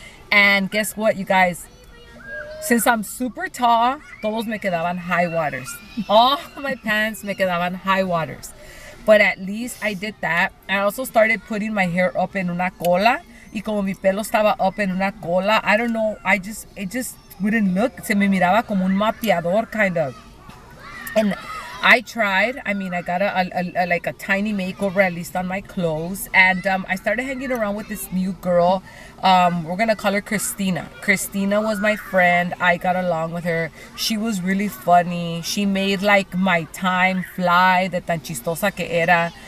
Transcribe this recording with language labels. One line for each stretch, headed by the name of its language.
English: And guess what, you guys? Since I'm super tall,
Spanish: todos me quedaban
English: high waters. All my pants
Spanish: me quedaban
English: high waters. But at least I did that. I also started putting my hair up
Spanish: en una cola. Y como mi pelo estaba
English: up
Spanish: en una cola,
English: I don't know, it just wouldn't look.
Spanish: Se me miraba como un mapeador
English: kind of. And I tried. I mean, I got a like a tiny makeover, at least on my clothes. And I started hanging around with this new girl. We're going to call her Christina. Christina was my friend. I got along with her. She was really funny. She made like my time fly,
Spanish: de tan chistosa que era.